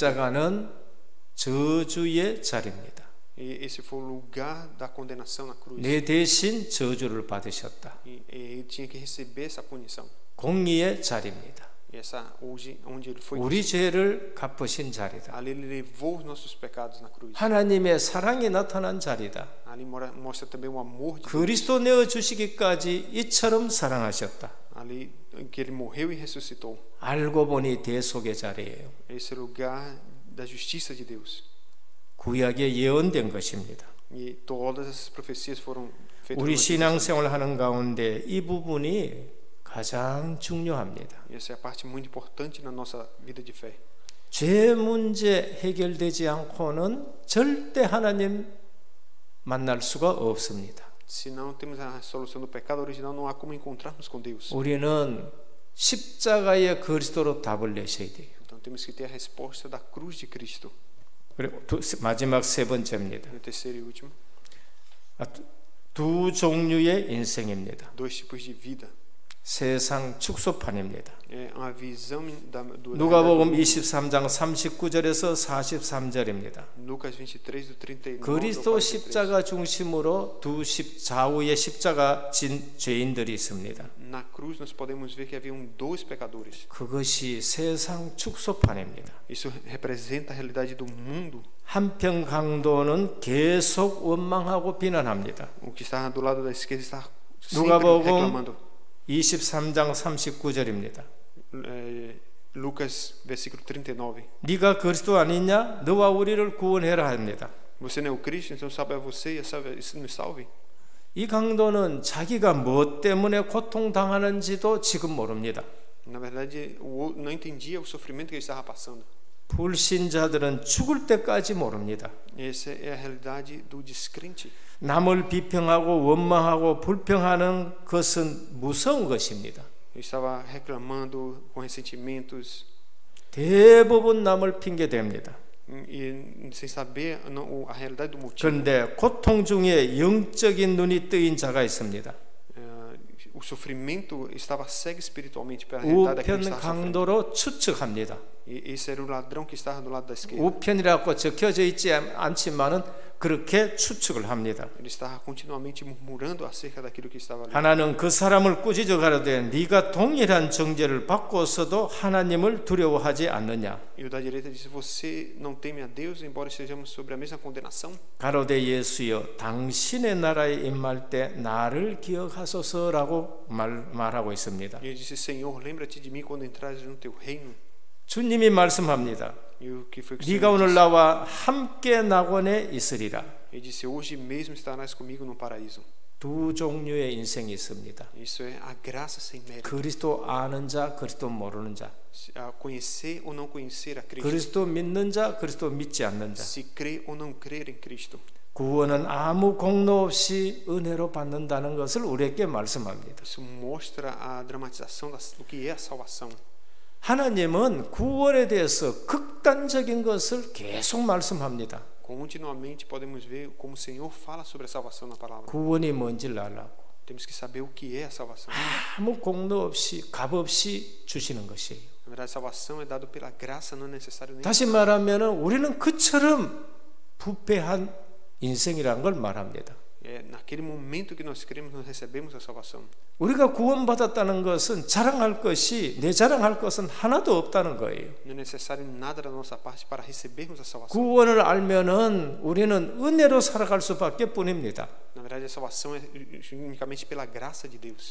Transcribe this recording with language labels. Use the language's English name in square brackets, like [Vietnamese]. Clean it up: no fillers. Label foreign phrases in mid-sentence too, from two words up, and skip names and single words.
[Korean] 십자가는 저주의 자리입니다. [Portuguese] E esse foi o lugar da condenação na cruz. [Korean] 내 대신 저주를 받으셨다. [Portuguese] E ele tinha que receber essa punição. [Korean] 공의의 자리입니다. [Portuguese] E essa hoje onde ele foi, [Korean] 우리 죄를 갚으신 자리다. [Portuguese] ali ele levou os nossos pecados na cruz. [Korean] 하나님의 사랑이 나타난 자리다. [Portuguese] Ali mostra também o amor de Deus. [Korean] 그리스도 내어 주시기까지 이처럼 사랑하셨다. [Portuguese] Ali que ele morreu e ressuscitou. [Korean] 알고 보니 대속의 자리예요. [Portuguese] Esse é o lugar da justiça de Deus. [Korean] 구약에 예언된 것입니다. [Portuguese] E todas essas profecias foram feitas. [Korean] 우리 [Portuguese] no Antigo [Korean] 신앙생활 하는 가운데 이 부분이 가장 중요합니다. [Portuguese] Testamento. E essa é a parte muito importante na nossa vida de fé. [Korean] 죄 문제 해결되지 않고는 절대 하나님 만날 수가 없습니다. [Portuguese] Se não temos a solução do pecado original, não há como encontrarmos com Deus. [Korean] 우리는 십자가의 그리스도로 답을 내셔야 돼요. [Portuguese] Então temos que ter a resposta da cruz de Cristo. [Korean] 그리고 마지막 세 번째입니다. [Portuguese] E o terceiro e último, [Korean] 두 종류의 인생입니다. [Portuguese] dois tipos de vida. [Korean] 세상 축소판입니다. [Portuguese] É a visão do [Korean] 누가복음 23장 39절에서 43절입니다. [Portuguese] Lucas 23 do 39 ao [Korean] 그리스도 [Portuguese] 43. [Korean] 십자가 중심으로 두 좌우에 십자가 진 죄인들이 있습니다. [Portuguese] Na cruz nós podemos ver que haviam dois pecadores. [Korean] 그것이 세상 축소판입니다. [Portuguese] Isso representa a realidade do mundo. [Korean] 한편 강도는 계속 원망하고 비난합니다. [Portuguese] O que está do lado da esquerda está sempre [Korean] 누가복음 [Portuguese] reclamando. [Korean] 23장 39절입니다. [Portuguese] Lucas versículo 39. [Korean] 네가 그리스도 아니냐? 너와 우리를 구원해라 합니다. [Portuguese] Você não é o Cristo, então salve a você e nos salve. [Korean] 이 강도는 자기가 뭐 때문에 고통당하는지도 지금 모릅니다. [Portuguese] Na verdade, não entendia o sofrimento que ele estava passando. [Korean] 불신자들은 죽을 때까지 모릅니다. [Portuguese] Essa é a realidade do descrente. [Korean] 남을 비평하고 원망하고 불평하는 것은 무서운 것입니다. [Portuguese] Ele estava reclamando com ressentimentos [Korean] 대부분 남을 핑계댑니다. [Portuguese] e sem saber a realidade do motivo. [Korean] 그런데 고통 중에 영적인 눈이 뜨인 자가 있습니다. [Portuguese] O sofrimento estava cego espiritualmente pela realidade daquele que [Korean] 우편 [Portuguese] estava sofrendo. [Korean] 강도로 추측합니다. [Portuguese] E esse era o ladrão que estava do lado da esquerda. [Korean] 우편이라고 적혀져 있지 않지만은 그렇게 추측을 합니다. [Portuguese] Ele estava continuamente murmurando acerca daquilo que estava ali. [Korean] 하나는 그 사람을 꾸짖어 가로되 네가 동일한 정죄를 받고서도 하나님을 두려워하지 않느냐. [Portuguese] E o da direita disse: Você não teme a Deus, embora estejamos sobre a mesma condenação? [Korean] 가로되 예수여 당신의 나라에 임할 때 나를 기억하소서라고 말하고 있습니다. [Portuguese] E ele disse: Senhor, lembra-te de mim quando entrares no teu reino. [Korean] 주님이 말씀합니다. [Portuguese] E o que foi que o [Korean] 네가 [Portuguese] Senhor [Korean] 오늘 [Portuguese] disse? [Korean] 나와 함께 낙원에 있으리라. [Portuguese] Ele disse: Hoje mesmo estarás comigo no paraíso. [Korean] 두 종류의 인생이 있습니다. [Portuguese] Isso é a graça sem mérito. [Korean] 그리스도 아는 자, 그리스도 모르는 자. [Portuguese] A conhecer ou não conhecer a Cristo. [Korean] 그리스도 믿는 자, 그리스도 믿지 않는 자. [Portuguese] Se crer ou não crer em Cristo. [Korean] 구원은 아무 공로 없이 은혜로 받는다는 것을 우리에게 말씀합니다. [Portuguese] Isso mostra a dramatização do que é a salvação. [Korean] 하나님은 구원에 대해서 극단적인 것을 계속 말씀합니다. [Portuguese] Continuamente podemos ver como o Senhor fala sobre a salvação na palavra. [Korean] 구원이 뭔지를 알라고. [Portuguese] Temos que saber o que é a salvação. [Korean] 아무 공로 없이 값 없이 주시는 것이에요. [Portuguese] Na verdade, a salvação é dada pela graça, não é necessário nem. [Korean] 다시 말하면 우리는 그처럼 부패한 인생이라는 걸 말합니다. [Portuguese] É naquele momento que nós cremos, nós recebemos a salvação. [Korean] 우리가 구원받았다는 것은 자랑할 것이 내 자랑할 것은 하나도 없다는 거예요. [Portuguese] Não é necessário nada da nossa parte para recebermos a salvação. [Korean] 구원을 알면은 우리는 은혜로 살아갈 수밖에 뿐입니다. [Portuguese] Na verdade, a salvação é unicamente pela graça de Deus.